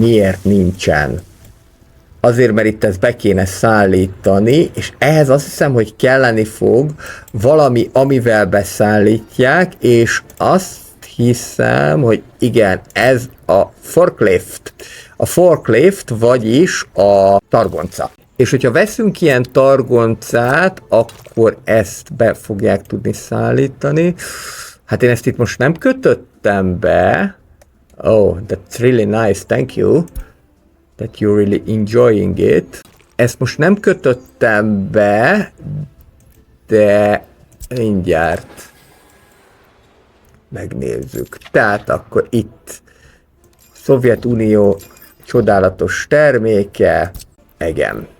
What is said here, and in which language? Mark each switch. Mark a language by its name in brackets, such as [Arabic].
[Hungarian] Miért nincsen? Azért, mert itt ezt be kéne szállítani, és ehhez azt hiszem, hogy kelleni fog valami, amivel beszállítják, és azt hiszem, hogy igen, ez a forklift. A forklift, vagyis a targonca. És hogyha veszünk ilyen targoncát, akkor ezt be fogják tudni szállítani. Hát én ezt itt most nem kötöttem be. [English] Oh, that's really nice, thank you. That you're really enjoying it. [Hungarian] Ezt most nem kötöttem be, de mindjárt megnézzük. Tehát akkor itt Szovjetunió csodálatos terméke, igen.